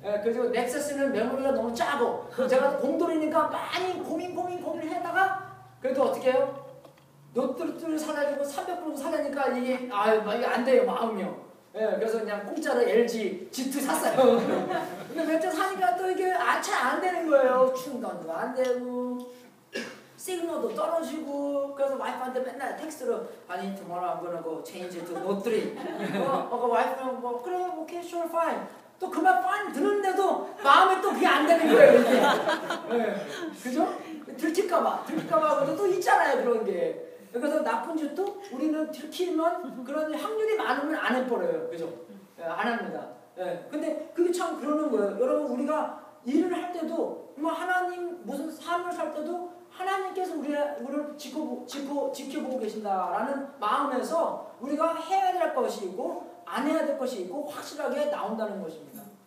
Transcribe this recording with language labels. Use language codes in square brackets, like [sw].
[ko] 그리고 넥서스는 메모리가 너무 짜고, 제가 공돌이니까 많이 고민을 했다가, 그래도 어떻게 해요? 노트를 사가지고 300불 사려니까 이게 안 돼요, 마음이요. 그래서 그냥 공짜로 LG G2 샀어요. 근데 몇 주 사니까 또 이게 잘 안 되는 거예요. 충전도 안 되고, 시그널도 떨어지고. 그래서 와이프한테 맨날 텍스트로, 아니, [en] tomorrow I'm gonna go change to Note 3. [ko] 와이프는 그래, [en] okay, sure, fine. [ko] 또 그 말 fine 듣는데도 마음에 또 그게 안 되는 거예요, 이게. 그죠? 들킬까봐 또 있잖아요, 그런 게. 그래서 나쁜 짓도 우리는 들키면 그런 확률이 많으면 안 해버려요. 그죠? 안 합니다. 근데 그게 참 그러는 거예요. 여러분, 우리가 일을 할 때도, 하나님 무슨 삶을 살 때도 하나님께서 우리를 지켜보고 계신다라는 마음에서 우리가 해야 될 것이 있고 안 해야 될 것이 있고 확실하게 나온다는 것입니다.